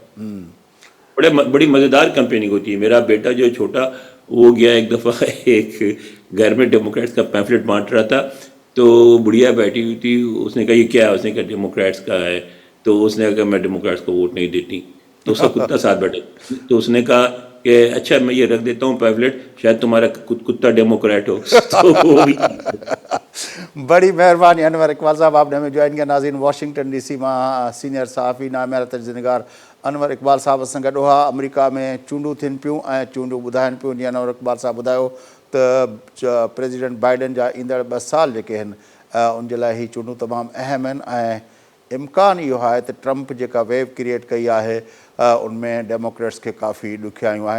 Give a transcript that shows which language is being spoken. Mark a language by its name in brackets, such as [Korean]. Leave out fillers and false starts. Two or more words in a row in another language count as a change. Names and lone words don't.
[Urdu] بڑی مزیدار کمپیننگ ہوتی ہے. میرا بیٹا جو چھوٹا وہ گیا ایک دفعہ ایک گھر میں ڈیموکریٹس کا پیمفلٹ بانٹ رہا تھا, تو بڑھیا بیٹھی ہوئی تھی, اس نے کہا یہ کیا ہے, اس نے کہا ڈیموکریٹس کا ہے, تو اس نے کہا میں ڈیموکریٹس کو ووٹ نہیں دیتی, تو اس کا کتا ساتھ بیٹھا, تو اس نے کہا کہ اچھا میں یہ رکھ دیتا ہوں پیمفلٹ, شاید تمہارا کتا ڈیموکریٹ ہو. بڑی مہربانی انور اقبال صاحب, آپ نے ہمیں جوائن کیا. ناظرین, واشنگٹن ڈی سی میں سینئر صحافی نامعیار تجزیہ نگار انور اقبال صاحب [Sindhi] सां गॾु हुआ. अमेरिका में चूंडूं थियनि पियूं ऐं चूंडूं ॿुधाइनि पियूं, जीअं अनवर इक़बाल साहब ॿुधायो त प्रेसिडेंट बाइडन जा ईंदड़ 2 साल जेके आहिनि उन जे लाइ ही चूंडूं तमामु अहम आहिनि, ऐं इम्कान इहो आहे त ट्रम्प जेका [English] wave create [Sindhi] कई आहे उनमें डेमोक्रेट्स खे काफ़ी ॾुखियायूं आहिनि.